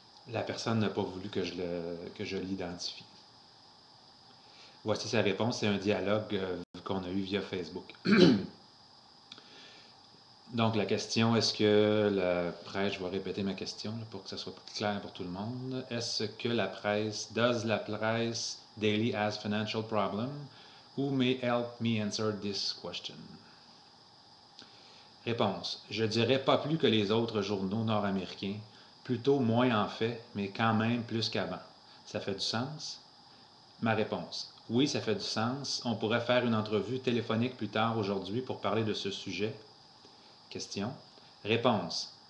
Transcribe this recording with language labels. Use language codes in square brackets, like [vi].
[fr] La personne n'a pas voulu que je l'identifie. Voici sa réponse, c'est un dialogue qu'on a eu via Facebook. Donc la question, est-ce que la presse, je vais répéter ma question là, pour que ça soit plus clair pour tout le monde. Est-ce que la presse, [en] does la presse daily has financial problem? Who may help me answer this question? [fr] Réponse. Je dirais pas plus que les autres journaux nord-américains, plutôt moins en fait, mais quand même plus qu'avant. Ça fait du sens? Ma réponse. Oui, ça fait du sens. On pourrait faire une entrevue téléphonique plus tard aujourd'hui pour parler de ce sujet. Question. Réponse.